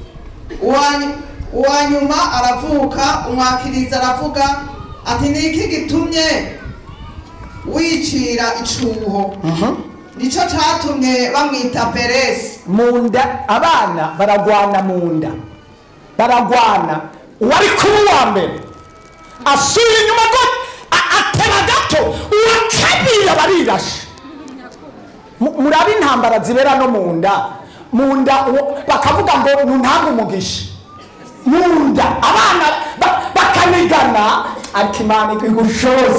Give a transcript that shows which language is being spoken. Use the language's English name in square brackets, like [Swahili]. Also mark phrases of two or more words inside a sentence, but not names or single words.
[Rundi] Uwanyuma aravuka, umwakirizi aravuga ati niki gitumye wicira icuho? Nico catumye bamwita Peresi. Munda abana baragwana, munda baragwana. Uwari kuri wa mbere asubira inyuma go atera gato, uwa kabiri barirashe. murabe intambara zibera no munda bakavuga ngo ntuntange umugisha munda abana bakanigana ariko Imana igushose.